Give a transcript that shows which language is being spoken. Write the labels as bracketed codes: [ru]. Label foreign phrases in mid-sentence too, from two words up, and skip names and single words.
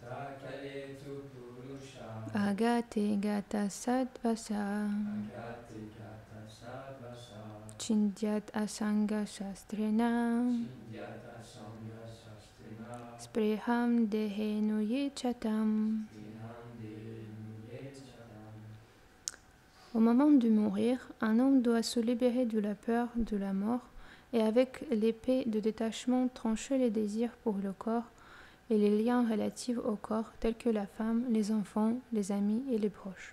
[sa] अगते गत सद्वस छिन्द्यात् असङ्ग शस्त्रेण स्पृहं देहेनु येचतम्. [fr] Au moment de mourir, un homme doit se libérer de la peur de la mort et avec l'épée de détachement trancher les désirs pour le corps et les liens relatifs au corps tels que la femme, les enfants, les amis et les proches.